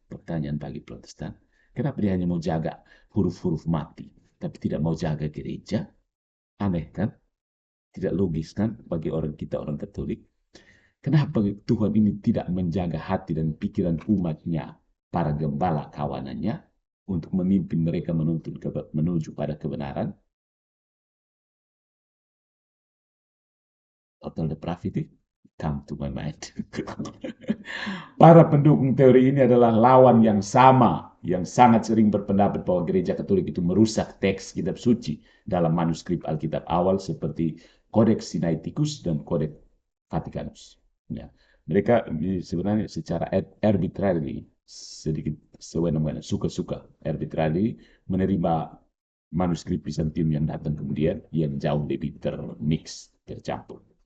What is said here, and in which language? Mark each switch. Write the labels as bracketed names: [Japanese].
[Indonesian] Pertanyaan bagi Protestan. Kenapa dia hanya mau jaga huruf-huruf mati, tapi tidak mau jaga gereja? Aneh kan? Tidak logis kan bagi kita orang Katolik? Kenapa Tuhan ini tidak menjaga hati dan pikiran umatnya, para gembala kawanannya, untuk memimpin mereka menuju pada kebenaran? [English] Total depravity come to my mind. [Indonesian] Para pendukung teori ini adalah lawan yang sama, yang sangat sering berpendapat bahwa gereja Katolik itu merusak teks kitab suci dalam manuskrip Alkitab awal seperti Codex Sinaiticus dan Codex Vaticanus. Ya. Mereka sebenarnya secara arbitrary, sedikit sewenang-wenang, suka-suka arbitrary menerima manuskrip Bizantium yang datang kemudian yang jauh lebih tercampur.